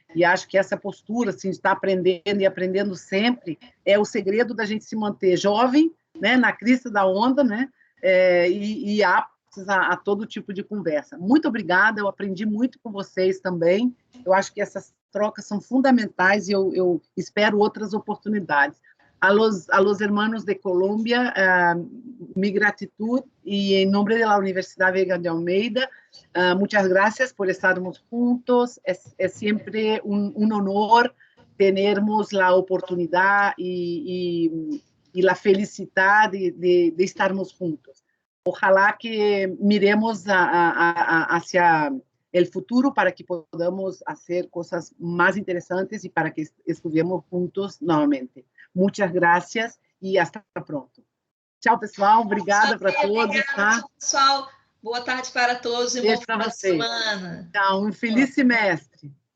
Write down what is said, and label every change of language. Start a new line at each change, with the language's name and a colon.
Portuguese: E acho que essa postura, assim, de estar aprendendo e aprendendo sempre, é o segredo da gente se manter jovem, né, na crista da onda, né, e aptos a todo tipo de conversa. Muito obrigada, eu aprendi muito com vocês também. Eu acho que essas trocas são fundamentais e eu espero outras oportunidades.
Spanish: A los hermanos de Colombia, mi gratitud, y en nombre de la Universidad Vega de Almeida, muchas gracias por
Portuguese: estarmos juntos.
Spanish: Es siempre un honor tenermos la oportunidad y la felicidad de estarmos juntos. Ojalá que miremos hacia el futuro para que podamos hacer cosas más interesantes y para que estuvemos juntos nuevamente. Muchas gracias e hasta pronto.
Portuguese: Tchau, pessoal. Obrigada para todos. Tá? Pessoal, boa tarde para todos e bom final de semana. Tchau, um feliz semestre.